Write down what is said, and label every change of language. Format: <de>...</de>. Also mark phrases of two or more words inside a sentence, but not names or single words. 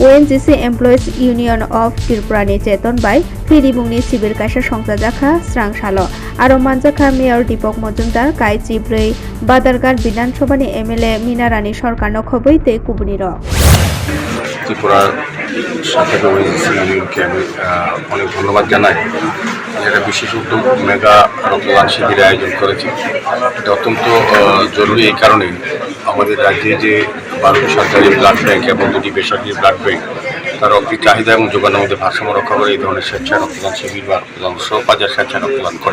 <trp>UGC Employees Union of Tripurani Cheton by Phiribungni Sibir Kaisa Songsa Jakha Srang Salo Aro Manjakha Mayor Deepak Majumdar Kai Chibrei Badarghat Bidhan Sabhani MLA Meena Rani Sorkarno Khoboi Te Kubuniro</trp> <bn>ত্রিপুরার সাথে ওএনজিসি ইউনিয়নকে আমি অনেক ধন্যবাদ জানাই। এটা বিশেষ উদ্যোগ মেগা রক্তদান শিবিরের আয়োজন করেছে। এটা অত্যন্ত জরুরি এই কারণে আমাদের রাজ্যে যে 12টি সরকারি</bn> <en>blood bank</en> <bn>এবং 2টি বেসরকারি</bn> <en>blood bank</en> <bn>তার রক্তের চাহিদা এবং যোগানের মধ্যে ভারসাম্য রক্ষা করে এই ধরনের স্বেচ্ছা রক্তদান শিবির বা রক্তদান বাজার স্বেচ্ছা রক্তদান করে।</bn>